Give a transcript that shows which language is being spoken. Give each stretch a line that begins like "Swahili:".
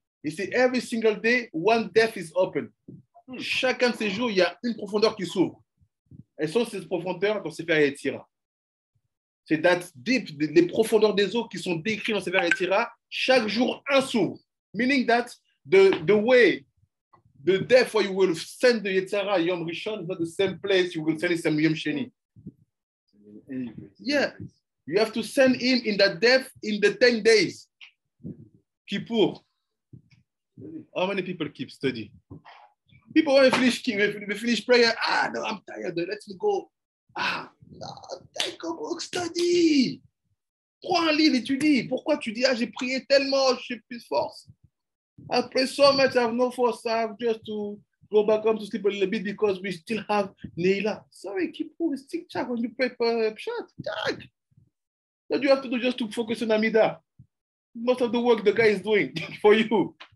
English: He said, every single day, one depth is open.
French: Chacun de ces jours, il y a une profondeur qui s'ouvre. Elles sont ces profondeurs dans Sefer Yetzira. C'est that deep, les profondeurs des eaux qui sont décrites dans Sefer Yetzira. Chaque jour, un s'ouvre.
English: Meaning that the way, the depth where you will send the Yetzira Yom Rishon is not the same place you will send it Yom Sheni. Yeah, you have to send him in that depth in the 10 days. Kippur. How many people keep study? People want to finish prayer. No, I'm tired. Let me go. No, take a book, study.
French: Prends un livre, étudie. Pourquoi tu dis, j'ai prié tellement, je n'ai plus de force.
English: I've prayed so much, I have no force. I have just to go back home to sleep a little bit because we still have Neila. Sorry, keep moving, stick check when you pray shot. Check. What do you have to do just to focus on Amida? Most of the work the guy is doing for you.